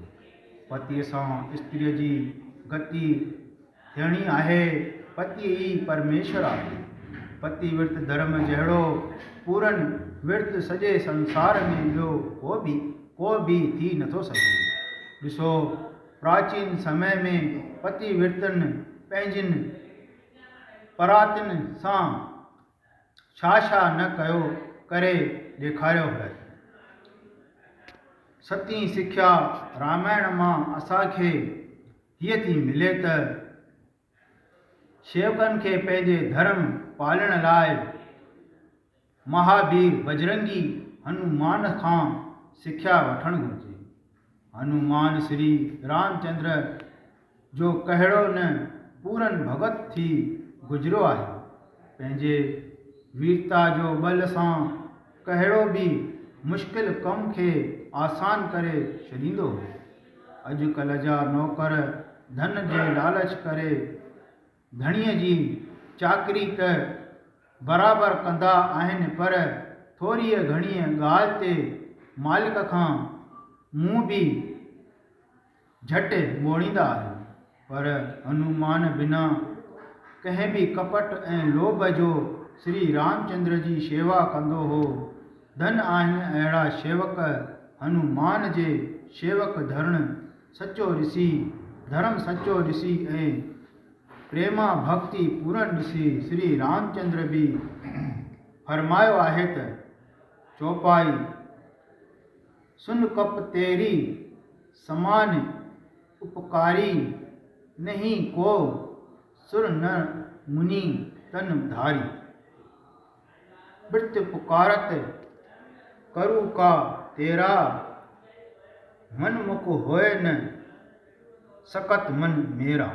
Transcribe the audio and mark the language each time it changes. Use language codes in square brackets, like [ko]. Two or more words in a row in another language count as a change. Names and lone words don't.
[sd] पतीअ सां स्त्रीअ जी गति थियणी आहे। पति ई परमेश्वर आहे। पति विर्त धर्म जहिड़ो पूरन विर्त सॼे संसार में ॿियो को बि थी नथो सघे। ॾिसो, प्राचीन समय में पति विर्तनि पंहिंजनि परातियुनि सां छा न कयो करे ॾेखारियो है। सती सिख्या रामायण मां असांखे हीअ थी मिले त शेवकनि खे पंहिंजे धर्म पालण लाइ महावीर बजरंगी हनुमान खां सिख्या वठणु घुरिजे। हनुमान श्री रामचंद्र जो कहिड़ो न पूरन भगत थी गुज़रियो आहे। पंहिंजे वीरता जो बल सां कहिड़ो बि मुश्किल कम खे आसान करे छॾींदो हो। अॼुकल्ह जा नौकर धन जे लालच करे धणीअ जी चाकरी त बराबरि कंदा आहिनि, पर थोरीअ घणीअ ॻाल्हि ते मालिक खां मुंहुं बि झटि मोड़ींदा आहिनि। पर हनुमान बिना कंहिं बि कपट ऐं लोभ जो श्री रामचंद्र जी शेवा कंदो हो। धन आहिनि अहिड़ा शेवक, हनुमान जे शेवक धर्म सचो ॾिसी ऐं प्रेमा भक्ति पूरन ॾिसी श्री रामचंद्र बि फरमायो आहे त चौपाई [hi] सुन कप तेरी समान उपकारी, नहीं को सुर न मुनि तन धारी। वृत्त पुकारत करू का तेरा, मन मुख होए न सकत मन मेरा।